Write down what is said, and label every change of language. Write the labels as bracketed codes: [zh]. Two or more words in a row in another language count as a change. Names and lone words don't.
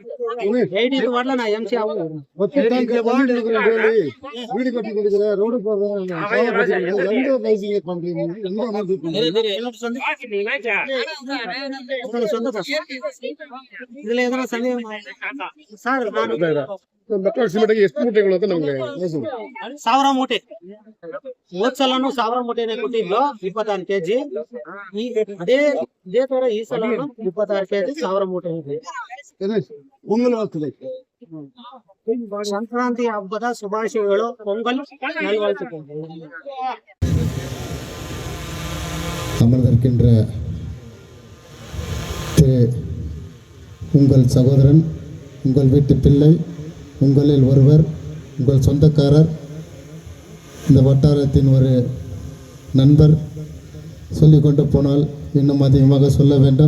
[ta] 18th வார்டுல நான் எம்சி ஆகும். வீடு கட்டி கொடுக்குற, ரோடு போடுறேன், இதுல எதனா சந்தேகம் சார்? [kn] ಸಾವಿರ ಮೂಟೆ ಹೋದ್ಸಲನು 1000 ಮೂಟೆನೆ ಕೊಟ್ಟಿದ್ದು 26 kg. ಇದೇ ತರ ಈ ಸಲ 26 kg 1000 ಮೂಟೆ ಇದೆ. ಸಂಕ್ರಾಂತಿ ಹಬ್ಬದ ಶುಭಾಶಯಗಳು. [ta] பொங்கல் நல்வாழ்த்துக்கள். அமர்ந்திருக்கின்ற திரு உங்கள் சகோதரன், உங்கள் வீட்டு பிள்ளை, உங்களில் ஒருவர், உங்கள் சொந்தக்காரர், இந்த வட்டாரத்தின் ஒரு நண்பர், சொல்லிக்கொண்டு போனால் இன்னும் அதிகமாக சொல்ல வேண்டும்.